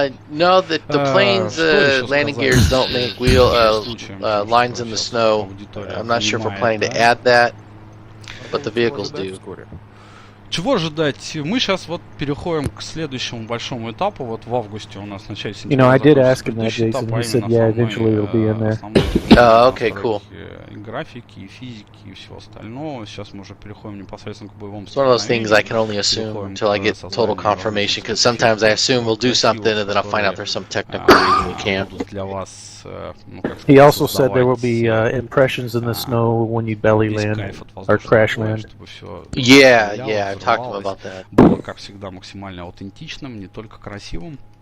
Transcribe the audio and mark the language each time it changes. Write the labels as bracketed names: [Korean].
[English] No, the planes' landing gears don't make lines in the snow. I'm not sure if we're planning to add that, but the vehicles do. [Russian] Чего ожидать? Мы сейчас вот переходим к следующему большому этапу. Вот в августе у нас в начале сентября. [English] I did ask him that, Jason. He said, yeah, eventually it'll be in there. Okay, cool. [Russian] И графики, и физики, и всего остального. Сейчас мы уже переходим непосредственно к боевому. [English] It's one of those things I can only assume until I get total confirmation, because sometimes I assume we'll do something and then I'll find out there's some technical reason we can't. [Russian] Для вас, [English] he also said there will be impressions in the snow when you belly land or crash land. Yeah, I talked to him about that. [Russian] Было, как всегда, максимально аутентичным, не только красивым.